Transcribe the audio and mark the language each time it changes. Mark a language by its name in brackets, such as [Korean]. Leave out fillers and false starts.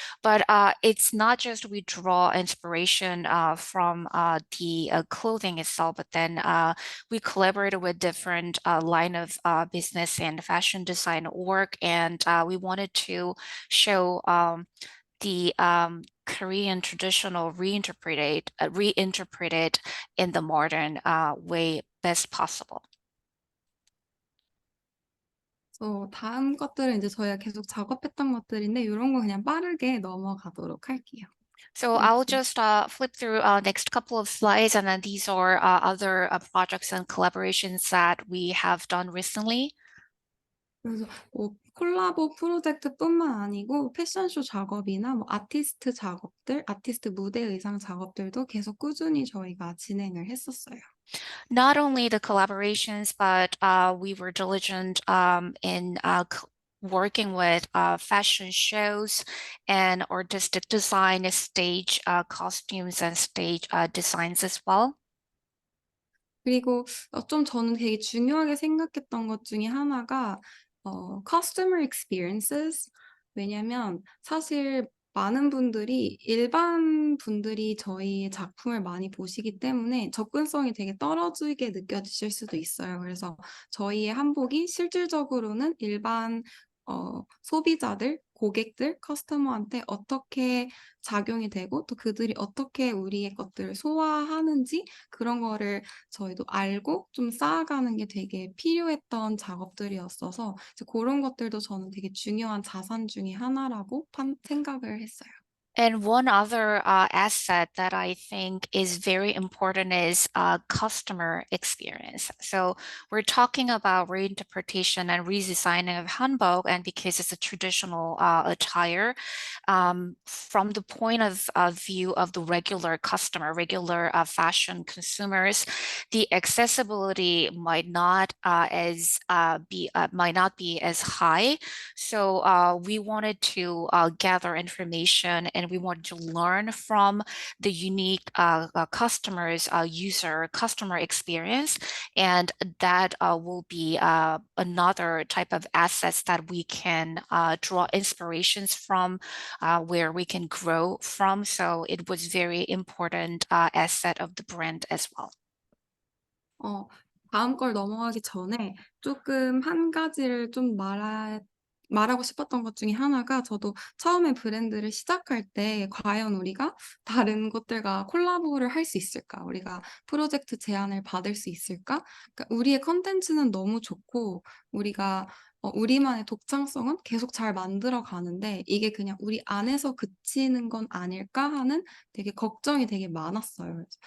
[English] But it's not just we draw inspiration from the clothing itself, but then we collaborated with different line of business and fashion design work, and we wanted to show the Korean traditional reinterpreted in the modern way best possible. [Korean] 다음 것들은 이제 저희가 계속 작업했던 것들인데 이런 거 그냥 빠르게 넘어가도록 할게요. [English] So I'll just flip through next couple of slides, and then these are other projects and collaborations that we have done recently. [Korean] 그래서 콜라보 프로젝트뿐만 아니고 패션쇼 작업이나 뭐 아티스트 작업들, 아티스트 무대 의상 작업들도 계속 꾸준히 저희가 진행을 했었어요. [English] Not only the collaborations, but we were diligent in working with fashion shows and artistic design, stage costumes and stage designs as well. [Korean] 그리고 좀 저는 되게 중요하게 생각했던 것 중에 하나가 [English] customer experiences. [Korean] 왜냐면 사실 많은 분들이 일반 분들이 저희의 작품을 많이 보시기 때문에 접근성이 되게 떨어지게 느껴지실 수도 있어요. 그래서 저희의 한복이 실질적으로는 일반 소비자들, 고객들, 커스터머한테 어떻게 작용이 되고 또 그들이 어떻게 우리의 것들을 소화하는지 그런 거를 저희도 알고 좀 쌓아가는 게 되게 필요했던 작업들이었어서 이제 그런 것들도 저는 되게 중요한 자산 중에 하나라고 생각을 했어요. [English] And one other asset that I think is very important is customer experience. So we're talking about reinterpretation and redesigning of hanbok, and because it's a traditional attire, from the point of view of the regular customer, regular fashion consumers, the accessibility might not be as high. So we wanted to gather information, and we wanted to learn from the unique customer experience, and that will be another type of assets that we can draw inspirations from, where we can grow from. So it was very important asset of the brand as well. [Korean] 다음 걸 넘어가기 전에 조금 한 가지를 좀 말하고 싶었던 것 중에 하나가 저도 처음에 브랜드를 시작할 때 과연 우리가 다른 곳들과 콜라보를 할 수 있을까? 우리가 프로젝트 제안을 받을 수 있을까? 그러니까 우리의 컨텐츠는 너무 좋고 우리가 우리만의 독창성은 계속 잘 만들어 가는데 이게 그냥 우리 안에서 그치는 건 아닐까 하는 되게 걱정이 되게 많았어요.